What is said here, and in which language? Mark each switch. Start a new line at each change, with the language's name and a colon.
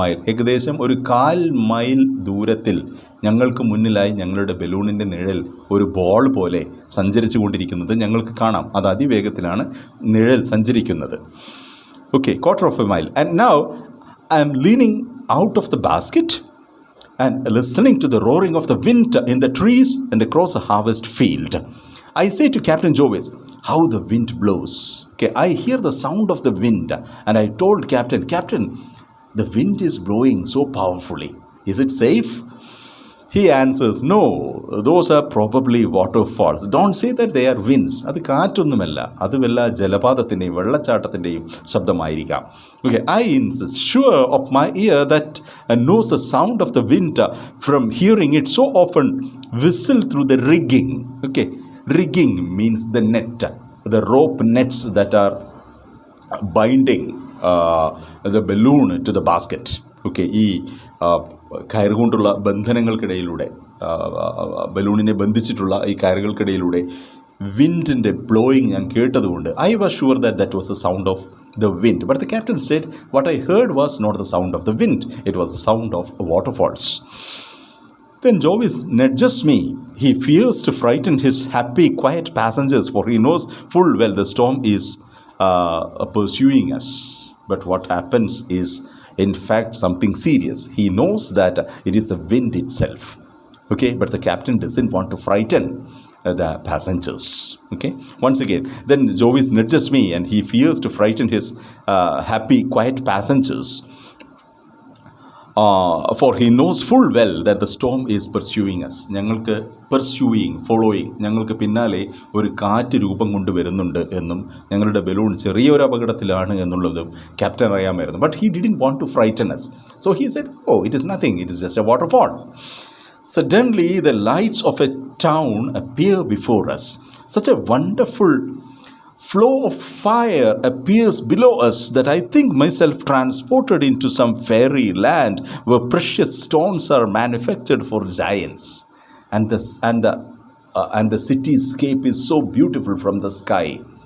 Malayalam: ഏകദേശം ഒരു 1/4 മൈൽ ദൂരത്തിൽ ഞങ്ങൾക്ക് മുന്നിലായി ഞങ്ങളുടെ ബലൂണിൻ്റെ നിഴൽ ഒരു ബോൾ പോലെ സഞ്ചരിച്ചു കൊണ്ടിരിക്കുന്നത് ഞങ്ങൾക്ക് കാണാം. അത് അതിവേഗത്തിലാണ് നിഴൽ സഞ്ചരിക്കുന്നത്.
English: Okay, quarter of a mile. And now I am leaning out of the basket and listening to the roaring of the wind in the trees and across a harvest field. I say to Captain Jovis, how the wind blows. Okay, I hear the sound of the wind, and I told Captain, the wind is blowing so powerfully. Is it safe? He answers, no, those are probably waterfalls. Don't say that they are winds.
Malayalam: അത് കാറ്റൊന്നുമല്ല, അത് വല്ല ജലപാതത്തിൻ്റെയും വെള്ളച്ചാട്ടത്തിൻ്റെയും ശബ്ദമായിരിക്കാം.
English: Okay, I insist, sure of my ear that knows the sound of the wind from hearing it so often whistle through the rigging. Okay, rigging means the net, the rope nets that are binding the balloon to the basket.
Malayalam: Okay, ഈ കയറുകൊണ്ടുള്ള ബന്ധനങ്ങൾക്കിടയിലൂടെ, ബലൂണിനെ ബന്ധിച്ചിട്ടുള്ള ഈ കയറുകൾക്കിടയിലൂടെ വിൻഡിൻ്റെ blowing ഞാൻ കേട്ടതുകൊണ്ട്
English: I was sure that was the sound of the wind. But the captain said what I heard was not the sound of the wind, it was the sound of waterfalls. Then Jovis nudges me. He fears to frighten his happy, quiet passengers, for he knows full well the storm is pursuing us. But what happens is, in fact, something serious. He knows that it is the wind itself. Okay, but the captain doesn't want to frighten the passengers. Okay, once again, then Jovis nudges me and he fears to frighten his happy, quiet passengers. For he knows full well that the storm is pursuing us.
Malayalam: ഞങ്ങൾക്ക് following, ഞങ്ങൾക്ക് പിന്നാലെ ഒരു കാറ്റ് രൂപം കൊണ്ട് വരുന്നുണ്ട് എന്നും ഞങ്ങളുടെ ബലൂൺ ചെറിയൊരു അപകടത്തിലാണ് എന്നുള്ളതും ക്യാപ്റ്റൻ അറിയാമായിരുന്നു.
English: But he didn't want to frighten us. So he said, oh, it is nothing, it is just a waterfall. Suddenly the lights of a town appear before us. Such a wonderful flow of fire appears below us that I think myself transported into some fairy land where precious stones are manufactured for giants, and the cityscape is so beautiful from the sky.